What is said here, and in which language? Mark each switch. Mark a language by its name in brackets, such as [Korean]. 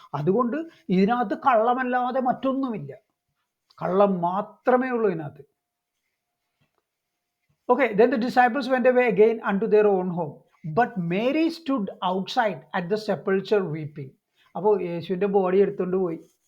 [Malayalam] അതുകൊണ്ട് ഇതിനകത്ത് കള്ളമല്ലാതെ മറ്റൊന്നുമില്ല, കള്ളം മാത്രമേ ഉള്ളൂ ഇതിനകത്ത്. [English] Okay, then the disciples went away again unto their own home, but Mary stood outside at the sepulchre weeping. [Malayalam] അപ്പോൾ യേശുവിൻ്റെ ബോഡി എടുത്തുകൊണ്ട് പോയി.